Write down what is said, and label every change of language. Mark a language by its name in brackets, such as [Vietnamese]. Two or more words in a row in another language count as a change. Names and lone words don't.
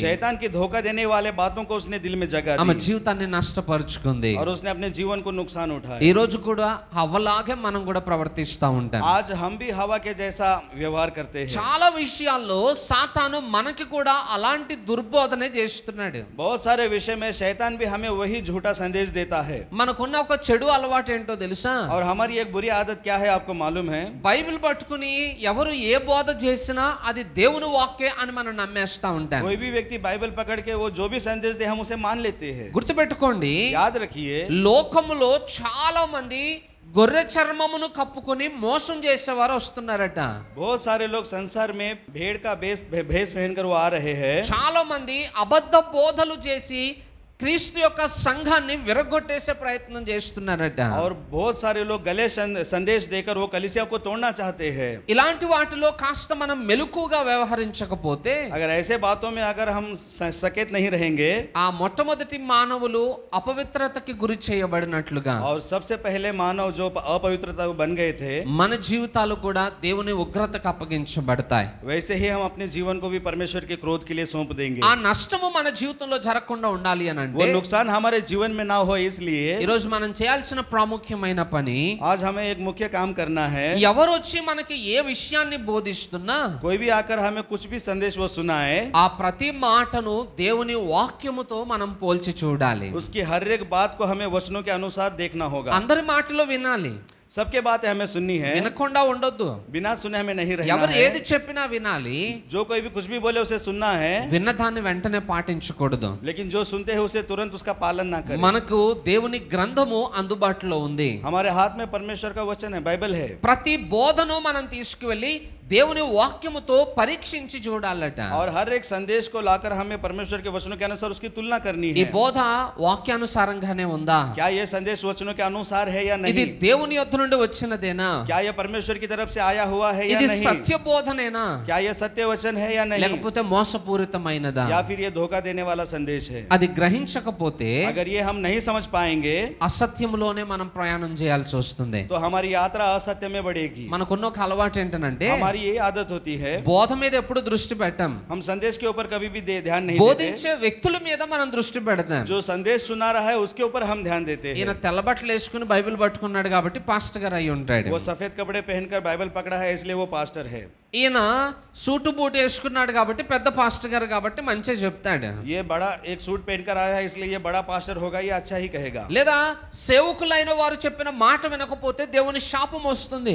[Hindi] शैतान की धोखा देने वाले बातों को उसने दिल में जगह [Telugu] ఆమె [Hindi] दी, [Telugu] జీవితాన్ని నష్టపరుచుకుంది. [Hindi] और उसने अपने जीवन को नुकसान उठाया. [Telugu] ఈ రోజు కూడా హవ్వలాగే మనం కూడా ప్రవర్తిస్తా ఉంటాం. [Hindi] आज हम भी हवा के जैसा व्यवहार करते हैं. [Telugu] చాలా విషయాల్లో సాతాను మనకి కూడా అలాంటి దుర్బోధనే చేస్తున్నాడు. [Hindi] बहुत सारे विषय में शैतान भी हमें वही झूठा संदेश देता है. [Telugu] మనకున్న ఒక చెడు అలవాటు ఏంటో తెలుసా? [Hindi] और हमारी एक बुरी आदत क्या है आपको मालूम है? [Telugu] బైబిల్ పట్టుకుని ఎవరు ఏ బోధ చేసినా అది దేవుని వాక్యే అని మనం నమ్మేస్తా ఉంటాం. [Hindi] कोई भी व्यक्ति बाइबल पकड़ के वो जो भी संदेश दे हम उसे मान लेते हैं. [Telugu] గుర్తుపెట్టుకోండి, [Hindi] याद रखिए, [Telugu] లోకములో చాలా మంది గొర్రె చర్మమును కప్పుకొని మోసం చేసేవారు వస్తున్నారట. [Hindi] बहुत सारे लोग संसार में भेड़ का भेष पहनकर वो आ रहे हैं. [Telugu] చాలా మంది అబద్ధ బోధలు చేసి క్రీస్తు యొక్క సంఘాన్ని విరగొట్టేసే ప్రయత్నం చేస్తున్నారట. [Hindi] और बहुत सारे लोग गले संदेश देकर वो कलीसिया को तोड़ना चाहते हैं। [Telugu] ఇలాంటి వాటిలో కాస్త మనం మెలకువగా వ్యవహరించకపోతే, [Hindi] अगर ऐसे बातों में अगर हम सचेत नहीं रहेंगे, [Telugu] ఆ మొట్టమొదటి మానవులు అపవిత్రతకి గురి చేయబడినట్లుగా [Hindi] और सबसे पहले मानव जो अपवित्रता बन गए थे, [Telugu] మన జీవితాలు కూడా దేవుని ఉగ్రతకు అప్పగించబడతాయి. [Hindi] वैसे ही हम अपने जीवन को भी परमेश्वर के क्रोध के लिए सौंप देंगे। [Telugu] ఆ నష్టము మన జీవితంలో జరగకుండా ఉండాలి అని [Hindi] वो [Telugu] అంటే, [Hindi] नुकसान हमारे जीवन में ना हो इसलिए [Telugu] ఈ రోజు మనం చేయాల్సిన ప్రాముఖ్యమైన పని, [Hindi] आज हमें एक मुख्य काम करना है। [Telugu] ఎవరు వచ్చి మనకి ఏ విషయాన్ని బోధిస్తున్నా [Hindi] कोई भी आकर हमें कुछ भी संदेश वो सुनाए, [Telugu] ఆ ప్రతి మాటను దేవుని వాక్యముతో మనం పోల్చి చూడాలి. [Hindi] उसकी हर एक बात को हमें वचनों के अनुसार देखना होगा। [Telugu] అందరి మాటలు వినాలి, [Hindi] सबके बातें हमें सुननी है, [Telugu] వినకుండా ఉండొద్దు. [Hindi] बिना सुने हमें नहीं रहना [Telugu] ఎవరు [Hindi] है। [Telugu] ఏది చెప్పినా వినాలి, [Hindi] जो कोई भी कुछ भी बोले उसे सुनना है, [Telugu] విన్నదాన్ని వెంటనే పాటించకూడదు. [Hindi] लेकिन जो सुनते हैं उसे तुरंत उसका पालन ना करें। [Telugu] మనకు దేవుని గ్రంథము అందుబాటులో ఉంది. [Hindi] हमारे हाथ में परमेश्वर का वचन है, बाइबल है। [Telugu] ప్రతి బోధను మనం తీసుకువెళ్ళి దేవుని వాక్యముతో పరీక్షించి చూడాలట. [Hindi] और हर एक संदेश को लाकर हमें परमेश्वर के वचनों के अनुसार उसकी तुलना करनी [Telugu] ఈ [Hindi] है। [Telugu] బోధ వాక్యానుసారంగానే ఉందా? [Hindi] क्या ये संदेश वचनों के अनुसार है या [Telugu] ఇది [Hindi] नहीं? [Telugu] దేవుని యొద్ద నుండి వచ్చినదేనా? [Hindi] क्या ये परमेश्वर की तरफ से आया हुआ है या [Telugu] ఇది [Hindi] नहीं? [Telugu] సత్య బోధనేనా? [Hindi] क्या ये सत्य वचन है या नहीं? [Telugu] లేకపోతే మోసపూరితమైనదా? [Hindi] या फिर ये धोखा देने वाला संदेश है? [Telugu] అది గ్రహించకపోతే [Hindi] अगर ये हम नहीं समझ पाएंगे [Telugu] అసత్యంలోనే మనం ప్రయాణం చేయాల్సి వస్తుంది. [Hindi] तो हमारी यात्रा असत्य में बढ़ेगी। [Telugu] మనకున్న ఒక అలవాటు ఏంటంటే, [Hindi] हमारी ये आदत होती है, [Telugu] బోధ మీద ఎప్పుడు దృష్టి పెట్టం, [Hindi] हम संदेश के ऊपर कभी भी ध्यान नहीं देते। [Telugu] బోధించే వ్యక్తుల మీద మనం దృష్టి పెడతాం. [Hindi] जो संदेश सुना रहा है उसके ऊपर हम ध्यान देते [Telugu] ఈయన [Hindi] हैं। [Telugu] తెల్ల బట్టలు వేసుకుని బైబిల్ పట్టుకున్నాడు కాబట్టి పాస్టర్ గారు అయి ఉంటాడు. [Hindi] वो सफेद कपड़े पहनकर बाइबल पकड़ा है इसलिए वो पास्टर है। [Telugu] ఈయన [English] suit boot [Telugu] వేసుకున్నాడు కాబట్టి పెద్ద పాస్టర్ గారు కాబట్టి మంచిగా చెప్తాడు. [Hindi] ये बड़ा एक सूट पहनकर आया है इसलिए ये बड़ा पास्टर होगा, ये अच्छा ही कहेगा। [Telugu] లేదా సేవకులైన వారు చెప్పిన మాట వినకపోతే దేవుని శాపం వస్తుంది.